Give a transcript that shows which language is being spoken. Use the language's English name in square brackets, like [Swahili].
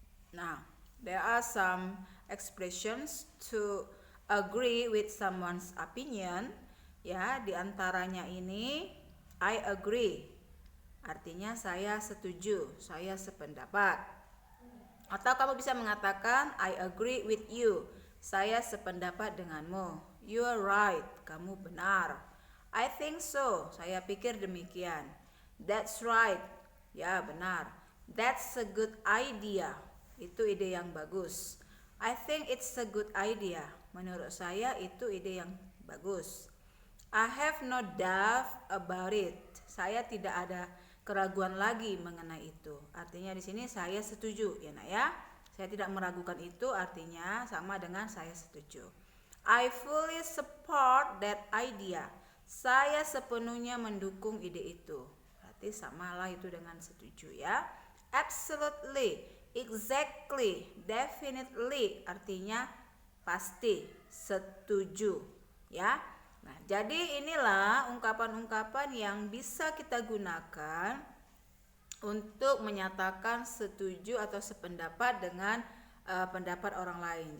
[English] Nah, there are some expressions to agree with someone's opinion. [Indonesian] Ya, diantaranya ini [English] I agree. [Indonesian] Artinya saya setuju, saya sependapat. Atau kamu bisa mengatakan [English] I agree with you. [Indonesian] Saya sependapat denganmu. [English] You are right, [Indonesian] kamu benar. [English] I think so, [Indonesian] saya pikir demikian. [English] That's right, [Indonesian] ya benar. [English] That's a good idea, [Indonesian] itu ide yang bagus. [English] I think it's a good idea, [Indonesian] menurut saya itu ide yang bagus. [English] I have no doubt about it, [Indonesian] saya tidak ada keraguan lagi mengenai itu. Artinya di sini saya setuju, ya nak ya. Saya tidak meragukan itu, artinya sama dengan saya setuju. [English] I fully support that idea. [Indonesian] Saya sepenuhnya mendukung ide itu. Berarti samalah itu dengan setuju ya. [English] Absolutely, exactly, definitely [Indonesian] artinya pasti, setuju ya. Nah, jadi inilah ungkapan-ungkapan yang bisa kita gunakan untuk menyatakan setuju atau sependapat dengan pendapat orang lain.